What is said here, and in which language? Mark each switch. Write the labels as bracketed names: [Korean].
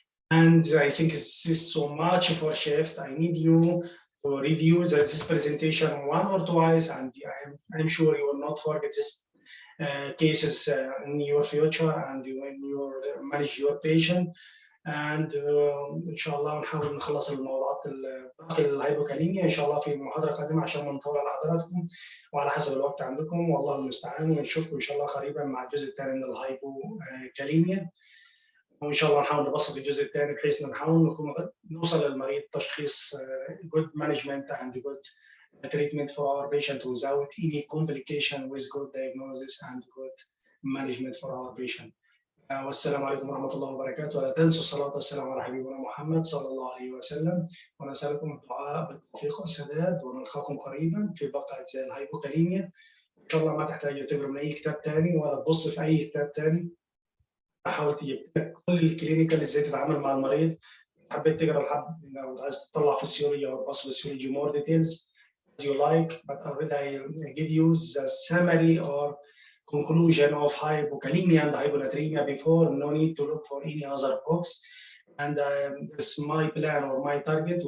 [English] And I think this is so much for shift. I need you to review this presentation one or twice, and I'm sure you will not forget this cases in your future and when you manage your patient. [Arabic] and ان شاء الله نحاول نخلص الموضوعات باقي الهايبوكاليميا ان شاء الله في محاضره قادمه عشان ما نطول على حضراتكم وعلى حسب الوقت عندكم، والله المستعان. ونشوفكم ان شاء الله قريبا مع الجزء الثاني من الهايبوكاليميا، وان شاء الله نحاول نبسط الجزء الثاني بحيث نحاول نوصل للمريض تشخيص [English] good management and good treatment for our patient [Arabic] without any complication, with good diagnosis and good management for our patient. والسلام عليكم ورحمة الله وبركاته. ولا تنسوا الصلاة والسلام على حبيبنا محمد صلى الله عليه وسلم، ونسألكم الدعاء بالتوفيق والسداد، ونلقاكم قريبا في باقي أجزاء الهايبوكاليميا. إن شاء الله ما تحتاجوا تقروا من أي كتاب ثاني ولا تبص في أي كتاب ثاني، حاول تجيب كل الكلينيكال ازاي تتعامل مع المريض. حبيت تقرا الحب لو عايز تطلع في السيولوجي او الباث فيسيولوجي [English] more details as you like, but already I give you the summary or conclusion of hypokalemia and hyponatremia before. No need to look for any other books. And this is my plan or my target.